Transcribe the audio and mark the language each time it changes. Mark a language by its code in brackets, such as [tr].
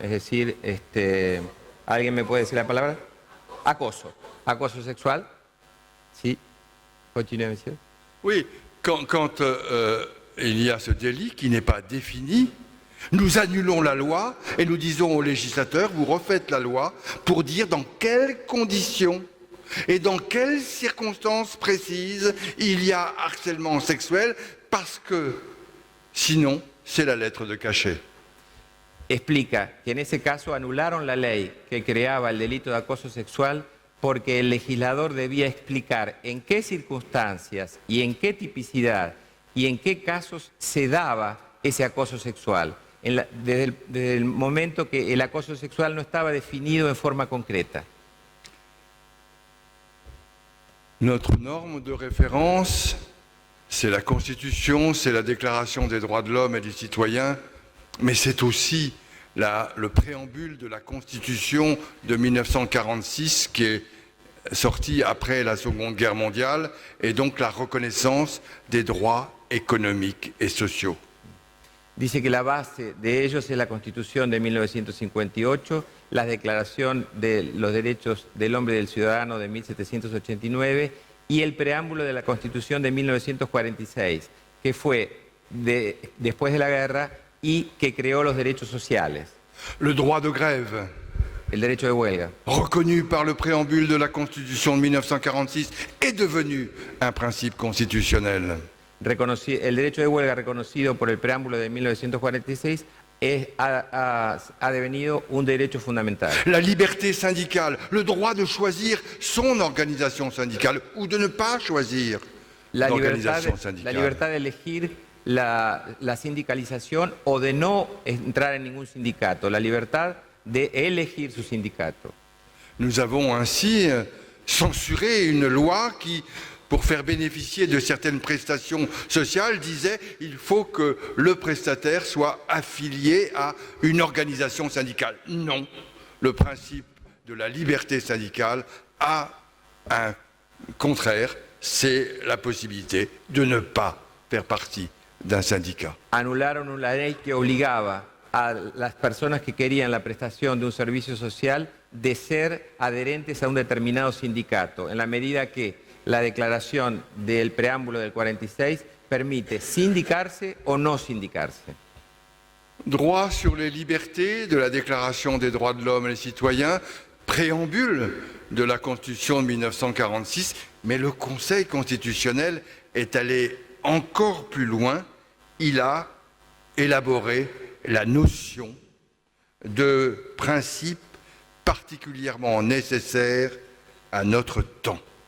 [es] Es decir, ¿alguien me puede decir la palabra? Acoso. Acoso sexual. Sí. [fr] Continue, monsieur. Oui, quand il y a ce délit qui n'est pas défini, nous annulons la loi et nous disons au législateur, vous refaites la loi pour dire dans quelles conditions et dans quelles circonstances précises il y a harcèlement sexuel, parce que sinon, c'est la lettre de cachet. [es] explica que en ese caso anularon la ley que creaba el delito de acoso sexual porque el legislador debía explicar en qué circunstancias y en qué tipicidad y en qué casos se daba ese acoso sexual, desde el momento que el acoso sexual no estaba definido en forma concreta. [fr] Notre norme de référence, c'est la Constitution, c'est la Déclaration des droits de l'homme et des citoyens, mais c'est aussi le préambule de la Constitution de 1946 qui est sorti après la Seconde Guerre mondiale et donc la reconnaissance des droits économiques et sociaux. [es] Dice que la base de ellos es la Constitución de 1958, la Declaración de los Derechos del Hombre y del Ciudadano de 1789 y el preámbulo de la Constitución de 1946, que fue después de la guerra y que creó los derechos sociales. [fr] Le droit de grève, [es] el derecho de huelga, [fr] reconnu par le préambule de la Constitution de 1946, est devenu un principe constitutionnel. [es] El derecho de huelga reconocido por el preámbulo de 1946 ha devenido un derecho fundamental. [fr] La liberté syndicale, le droit de choisir son organisation syndicale ou de ne pas choisir l'organisation syndicale. [es] La libertad de elegir la sindicalización o de no entrar en ningún sindicato, la libertad de elegir su sindicato. [fr] Nous avons ainsi censuré une loi qui, pour faire bénéficier de certaines prestations sociales, disait qu'il faut que le prestataire soit affilié à une organisation syndicale. Non, le principe de la liberté syndicale a un contraire, c'est la possibilité de ne pas faire partie d'un syndicat. [es] Anularon una ley que obligaba a las personas que querían la prestación de un servicio social de ser adherentes a un determinado sindicato, en la medida que la declaración del preámbulo del 46 permite sindicarse o no sindicarse. [fr] Droit sur les libertés de la Déclaration des droits de l'homme et des citoyens, préambule de la Constitution de 1946, mais le Conseil constitutionnel est allé encore plus loin. Il a élaboré la notion de principe particulièrement nécessaire à notre temps.